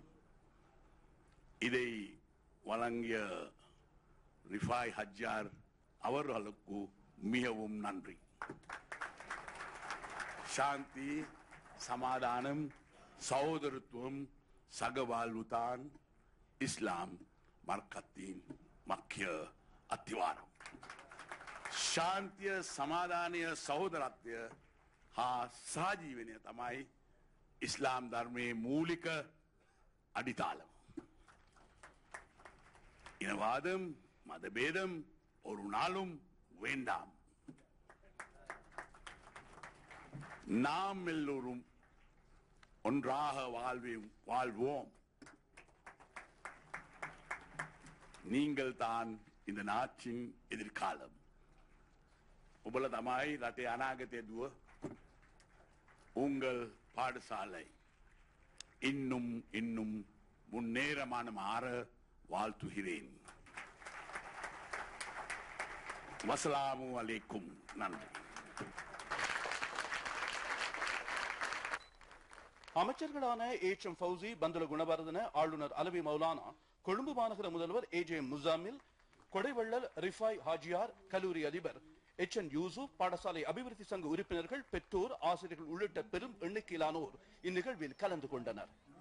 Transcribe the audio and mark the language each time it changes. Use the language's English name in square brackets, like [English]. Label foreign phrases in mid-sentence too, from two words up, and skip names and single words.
[Tamil] இதை வழங்கிய ரிஃபாய் ஹஜ்ஜார் அவர்களுக்கு மிகவும் நன்றி. சாந்தி, சமாதானம், சகோதரத்துவம், சகவாழ்வுதான் இஸ்லாம் மார்க்கத்தின் முக்கிய அத்திவாரம். [Sinhala] ශාන්තිය, සමාදානය, සහෝදරත්වය හා සහජීවනය තමයි ඉස්ලාම් ධර්මයේ මූලික අඩිතාලම. [Tamil] இனவாதம், மதபேதம் ஒரு நாளும் வேண்டாம். நாம் எல்லோரும் ஒன்றாக வாழ்வோம். நீங்கள் தான் இந்த நாட்டின் எதிர்காலம். [Sinhala] ඔබල තමයි රටේ අනාගතය දුව. [Tamil] උංගල් பாடசாலை இன்னும் இன்னும் முன்னேறமான மாற வாழ்த்துகிறேன். [Arabic] والسلام عليكم. நன்றி. [Tamil] அமைச்சர்களான எம் ஃபௌசி, பந்துல குணவர்தன, ஆளுநர் அலவி மௌலானா, கொழும்பு மாநகர முதல்வர் ஏஜே முசாமில், கொடைவள்ளல் ரிஃபாய் ஹாஜியார், கல்லூரி அதிபர் என் யூசுப், பாடசாலை அபிவிருத்தி சங்க உறுப்பினர்கள், பெற்றோர், ஆசிரியர்கள் உள்ளிட்ட பெரும் எண்ணிக்கையிலானோர் இந்நிகழ்வில் கலந்து கொண்டனர்.